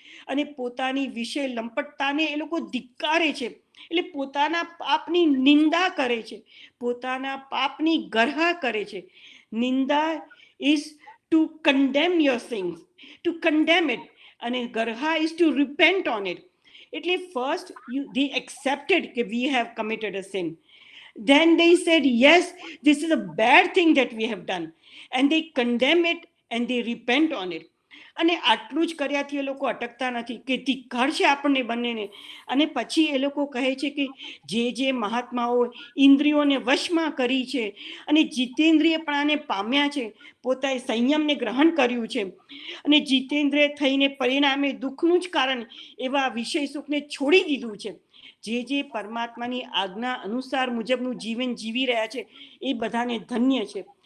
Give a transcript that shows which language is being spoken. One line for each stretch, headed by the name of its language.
Gujarati: અને પોતાની વિષય લંપટતાને એ લોકો ધિક્કારે છે. એટલે પોતાના પાપની નિંદા કરે છે, પોતાના પાપની ગરહા કરે છે.
English: નિંદા is to condemn your sins, to condemn it, અને ગરહા is to repent on it.
Gujarati: એટલે ફર્સ્ટ
English: they accepted કે we have committed a sin. Then they said, yes, this is a bad thing that we have done. And they condemn it and they repent on it.
Gujarati: અને આટલું જ કર્યાથી એ લોકો અટકતા નથી કે ધિક્કાર છે આપણને બંનેને. અને પછી એ લોકો કહે છે કે જે મહાત્માઓ ઇન્દ્રિયોને વશમાં કરી છે અને જીતેન્દ્રિયપણાને પામ્યા છે, પોતાએ સંયમને ગ્રહણ કર્યું છે, અને જીતેન્દ્રિય થઈને પરિણામે દુઃખનું જ કારણ એવા વિષય સુખને છોડી દીધું છે, જે પરમાત્માની આજ્ઞા અનુસાર મુજબનું જીવન જીવી રહ્યા છે, એ બધાને ધન્ય છે.